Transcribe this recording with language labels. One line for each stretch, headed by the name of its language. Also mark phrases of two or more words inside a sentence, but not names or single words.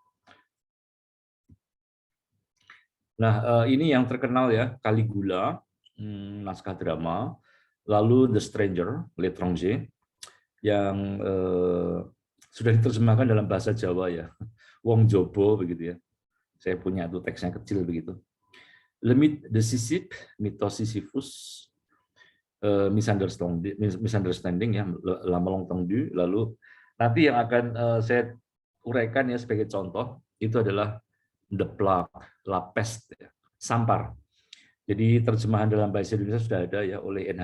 Indonesian: Nah, ini yang terkenal ya, Caligula, naskah drama, lalu The Stranger, L'étranger, yang sudah diterjemahkan dalam bahasa Jawa ya, Wong Jobo begitu ya. Saya punya tuh teksnya kecil begitu. Le mythe de Sisyphe, mitos Sisyphus, misunderstanding ya, La Malentendu. Lalu nanti yang akan saya uraikan ya sebagai contoh itu adalah The Plague, La Peste, ya, Sampar. Jadi terjemahan dalam bahasa Indonesia sudah ada ya oleh N.